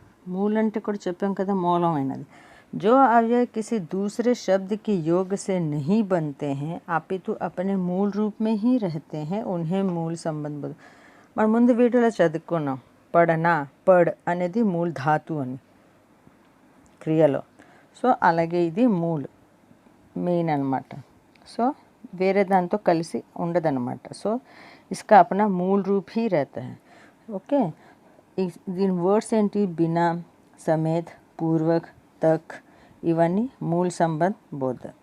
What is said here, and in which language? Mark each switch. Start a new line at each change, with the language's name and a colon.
Telugu: मूल అంటే కూడా చెప్పాం కదా, మూలమైనది.
Hindi: जो अव्यय किसी दूसरे शब्द के योग से नहीं बनते हैं अपितु अपने मूल रूप में ही रहते हैं उन्हें मूल संबंध बोध.
Telugu: మన ముందు వీడియోలో చదువుకున్నాం, పడనా, పడ్ అనేది మూల్ ధాతు అని క్రియలో. సో అలాగే ఇది మూల్ మెయిన్ అనమాట. సో వేరే దాంతో కలిసి ఉండదన్నమాట. So
Hindi: Iska Apna Mool roof he रहता है.
Telugu: ఓకే, దీని వర్డ్స్ ఏంటి, బినా, సమేత్, పూర్వక్, తక్ ఇవన్నీ మూల్ సంబంధ్ బోధ.